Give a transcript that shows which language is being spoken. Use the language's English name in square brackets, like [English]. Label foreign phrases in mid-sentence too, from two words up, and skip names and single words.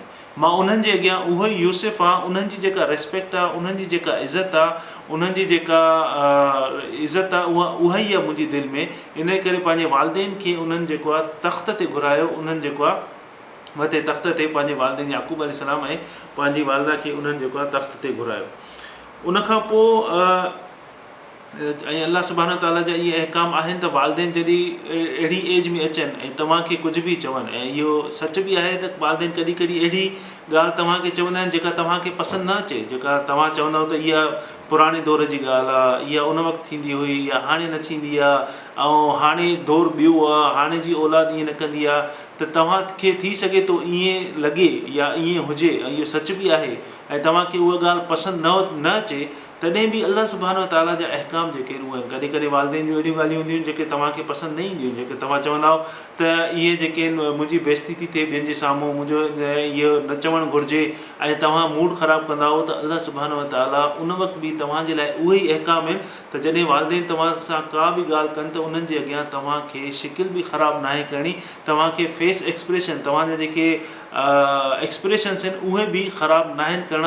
[Sindhi] मां उन्हनि जे अॻियां उहो ई यूसुफ आहे. उन्हनि जी जेका रिस्पेक्ट आहे, उन्हनि जी जेका इज़त आहे, उन्हनि जी जेका इज़त आहे, उहा ई आहे मुंहिंजी दिलि में. इन करे पंहिंजे वालिदैन खे उन्हनि जेको आहे तख़्त ते घुरायो. उन्हनि जेको आहे मथे तख़्त ते पंहिंजे वालिदैन याक़ूब अलैहिस्सलाम ऐं पंहिंजी वालिदा खे उन्हनि जेको आहे तख़्त ते घुरायो. उनखां पोइ ऐं [Arabic] الله سبحانه وتعالى [Sindhi] जा इहे अहकाम आहिनि त वालिदैन जॾहिं अहिड़ी एज में अचनि ऐं तव्हांखे कुझु बि चवनि, ऐं इहो सच बि आहे त वालिदैन कॾहिं कॾहिं अहिड़ी ॻाल्हि तव्हांखे चवंदा आहिनि जेका तव्हांखे पसंदि न अचे, जेका तव्हां चवंदव त इहा पुराणे दौर जी ॻाल्हि आहे, इहा उन वक़्तु थींदी हुई, या हाणे न थींदी आहे, ऐं हाणे दौर ॿियो आहे, हाणे जी औलाद ईअं न कंदी आहे. त तव्हांखे थी सघे थो ईअं लॻे या ईअं हुजे, ऐं इहो सच बि आहे, ऐं तव्हांखे उहा ॻाल्हि पसंदि न अचे, तॾहिं बि [Arabic] الله سبحانه وتعالى [Sindhi] जा अहकाम अहकाम जेके उहे कॾहिं कॾहिं वालदेन जूं अहिड़ियूं ॻाल्हियूं हूंदियूं आहिनि जेके तव्हांखे पसंदि न ईंदियूं, जेके तव्हां चवंदा त इहे जेके मुंहिंजी बेइज़ती थी थिए ॿियनि जे साम्हूं, मुंहिंजो इहो न चवणु घुरिजे, ऐं तव्हां मूड ख़राबु कंदा त [Arabic] الله سبحانه وتعالى [Sindhi] उन वक़्तु बि तव्हांजे लाइ उहे ई अहकाम आहिनि त जॾहिं वालदेन तव्हां सां का बि ॻाल्हि कनि त उन्हनि जे अॻियां तव्हांखे शिकिल बि ख़राबु नाहे करणी, तव्हांखे [English] face expression, [Sindhi] तव्हांजा जेके एक्सप्रेशन्स आहिनि उहे बि ख़राबु नाहिनि करणा।